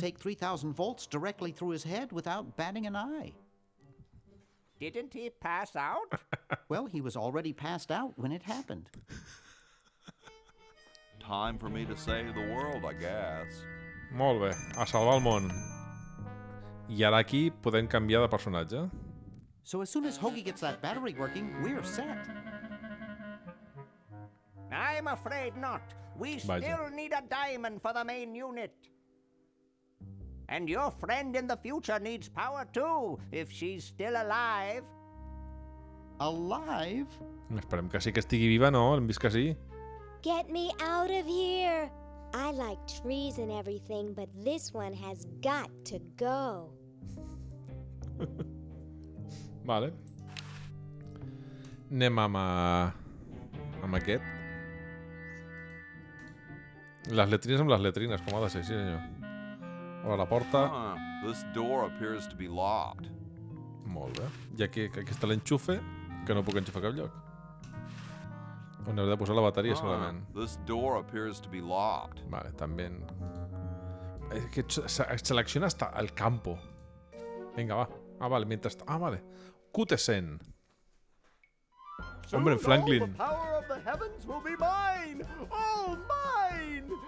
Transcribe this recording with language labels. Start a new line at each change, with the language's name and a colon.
English: take 3,000 volts directly through his head without batting an eye. Didn't he pass out? Well, he was already passed out when it happened. Time for me to save the world, I guess.
Catalan: Molt bé. A salvar el món. I ara aquí podem canviar de personatge.
English: So as soon as Hoagie gets that battery working, we're set. I'm afraid not. We
Catalan: Vaja.
English: still need a diamond for the main unit. And your friend in the future needs power too, if she's still alive. Alive?
Catalan: Esperem que sí que estigui viva, no? Hem vist que sí.
English: Get me out of here. I like trees and everything, but this one has got to go.
Catalan: Vale. Anem amb aquest. Les letrines amb les letrines, com ha de ser, sí senyor. Obre la porta.
English: This door appears to be locked.
Catalan: Molt bé. I aquí està l'enxufe, que no puc enxufar a cap lloc. On hauré de posar la bateria, segurament.
English: This door appears to be locked.
Catalan: Vale, també... És que
Spanish: selecciona hasta el campo.
Catalan: Vinga, va. Ah, vale,
Spanish: mientras...
Catalan: Ah, vale. Cutesen.
Spanish: Hombre,
Catalan: Franklin.
English: The power of the heavens will be mine! All mine!